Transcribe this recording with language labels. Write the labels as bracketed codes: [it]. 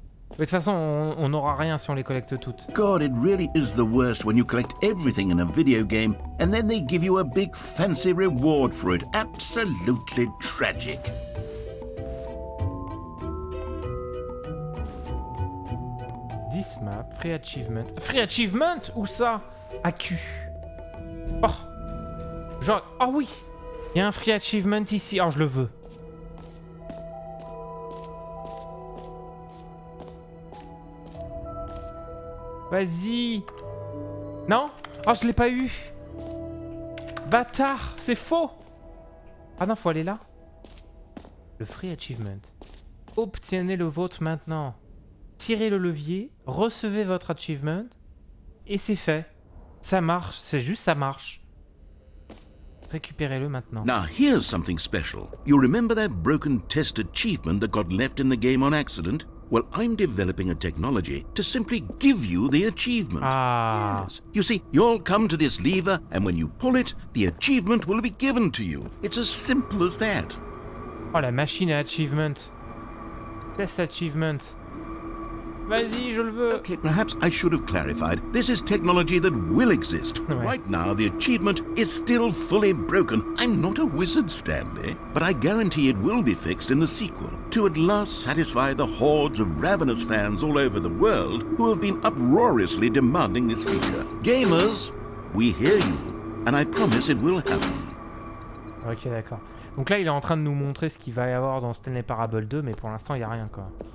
[fr] De toute façon, on n'aura rien si on les collecte toutes. [en] God, it really is the worst when you collect everything in a video game and then they give you a big fancy reward for it. Absolutely tragic. This map, free achievement. Free achievement? [fr] Où ça? [en] AQ. Oh. [fr] Genre, oh oui. Il y a un free achievement ici. Oh, je le veux. Vas-y. Non? Oh, je l'ai pas eu. Bâtard, c'est faux. Ah non, faut aller là. Le free achievement. Obtenez le vôtre maintenant. Tirez le levier, recevez votre achievement et c'est fait. Ça marche, c'est juste ça marche. Récupérez-le maintenant. [en] Now here's something special. You remember that broken test achievement that got left in the game on accident? Well, I'm developing a technology to simply give you the achievement. Ah. Yes. You see, you'll come to this lever, and when you pull it, the achievement will be given to you. It's as simple as that. [fr] Oh, la machine à achievement. Test achievement. Vas-y, je le veux. [en] Okay, perhaps I should have clarified. This is technology that will exist. [fr] Ouais. [en] Right now, the achievement is still fully broken. I'm not a wizard, Stanley, but I guarantee it will be fixed in the sequel to at last satisfy the hordes of ravenous fans all over the world who have been uproariously demanding this feature. Gamers, we hear you, and I promise it will happen. [fr] Ok, d'accord. Donc là, il est en train de nous montrer ce qu'il va y avoir dans Stanley Parable 2, mais pour l'instant, il n'y a rien, quoi.